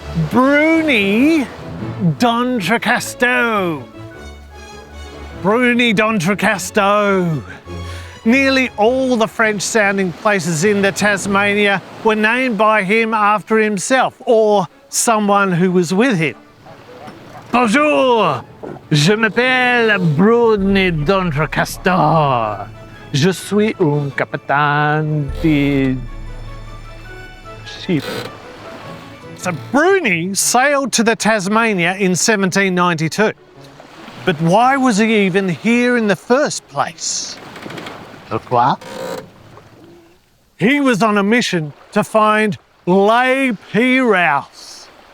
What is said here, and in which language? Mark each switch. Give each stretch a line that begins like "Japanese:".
English: Bruni d'Entrecasteaux. Bruni d'Entrecasteaux. Nearly all the French-sounding places in the Tasmania were named by him after himself or someone who was with him.
French: Bonjour, je m'appelle Bruni d'Entrecasteaux. Je suis un capitaine de ship.
English: So Bruni sailed to the Tasmania in 1792. But why was he even here in the first place?
French: Pourquoi?
English: He was on a mission to find La Perouse.